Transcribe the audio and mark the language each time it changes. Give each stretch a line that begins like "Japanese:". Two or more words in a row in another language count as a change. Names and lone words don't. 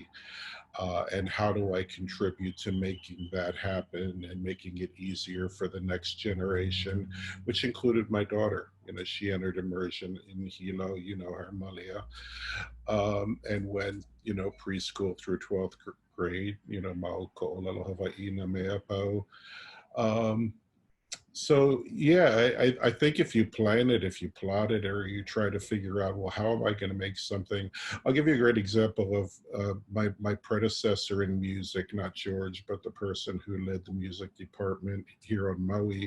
English: And how do I contribute to making that happen and making it easier for the next generation, which included my daughter. You know, she entered immersion in Hilo, you know, her Malia, and went, you know, preschool through 12th grade, you know,
Hawaiian: Mau ko Olelo Hawaiʻi na mea pau.
English: So yeah, I think if you plan it, if you plot it, or you try to figure out, well, how am I going to make something? I'll give you a great example of my predecessor in music, not George, but the person who led the music department here on Maui.